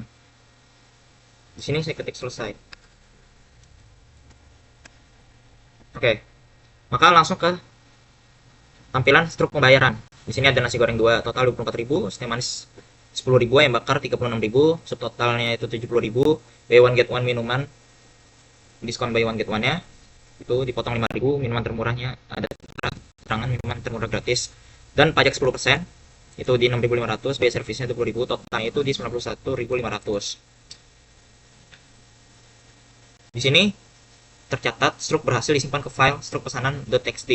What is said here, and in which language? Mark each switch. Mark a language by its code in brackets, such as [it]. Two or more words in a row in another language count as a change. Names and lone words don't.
[id] Di sini saya ketik selesai. Oke, maka langsung ke tampilan struk pembayaran. Di sini ada nasi goreng 2 total 24.000, es teh manis 10.000, ayam bakar 36.000, subtotalnya itu 70.000, [en] buy one get one [id] minuman, diskon [en] buy one get one- [id] nya itu dipotong 5.000, minuman termurahnya ada terangan minuman termurah gratis, dan pajak 10% itu di 6.500, biaya servisnya 20.000, totalnya itu di 91.500. Di sini tercatat struk berhasil disimpan ke file struk pesanan.txt.